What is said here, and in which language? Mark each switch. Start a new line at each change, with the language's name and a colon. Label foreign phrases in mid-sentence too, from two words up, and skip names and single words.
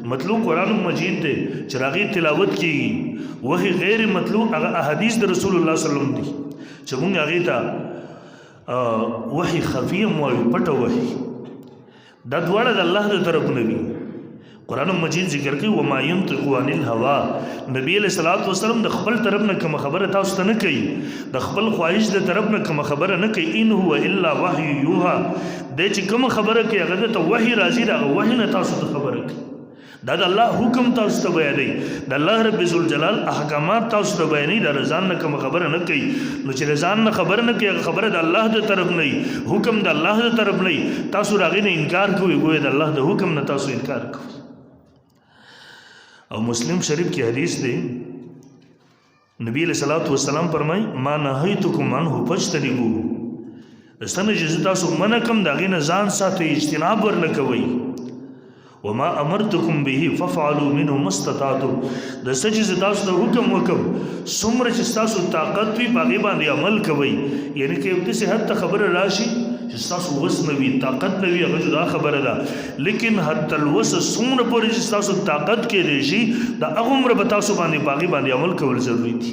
Pashto: مطلوع قرآن مجید دی چې هغې تلاوت کېږي، وحي غیر مطلوع هغه احادیث د رسول الله صلی الله علیه وسلم دي چې موږ هغې ته وحي خفي هم وایو، پټه وحي. دا دواړه د الله د طرف نه وي. قرآن مجید ذکر کوي
Arabic: وما ينطق عن الهوى،
Pashto: نبی
Arabic: علیہ الصلوۃ والسلام
Pashto: د خپل طرف نه کوم خبره تاسو ته نه کوي، د خپل خواهش د طرف نه کوم خبره نه کوي.
Arabic: ان هو الا وحی یوحى،
Pashto: د چې کوم خبره کوي هغه ته وحی راځي، دا وحی نه تاسو ته خبره کوي. دا د الله حکم تاسو ته بیانوي، د الله رب ذوالجلال احکامات تاسو ته بیانوي، د رضان نه کوم خبره نه کوي. نو چې رضان نه خبره نه کوي هغه خبره د الله د طرف نه وي، حکم د الله د طرف نه وي، تاسو هغې نه انکار کوئ، ګویا د الله د حکم نه تاسو انکار کوئ. او مسلم شریف کی حدیث دی، نبی
Arabic: علیہ الصلوۃ والسلام
Pashto: فرمای
Arabic: ما نهیتکم عنه فاجتنبوه،
Pashto: دستنه چې تاسو منع کوم د هغې نه ځان ساتئ، اجتناب ورنه کوئ.
Arabic: وما امرتکم به ففعلوا منه ما استطعتم،
Pashto: د څه چې تاسو ته حکم وکم څومره چې تاسو طاقت وي په هغې باندې عمل کوئ. یعنې که یو داسې حد ته خبره راشي چې تاسو وس نه وي، طاقت نه وي، هغه جدا خبره ده. لیکن
Arabic: حتی الوس
Pashto: څومره پورې چې تاسو طاقت کېدی شي د هغه عمره به تاسو باندې په هغې باندې عمل کول ضروري دي.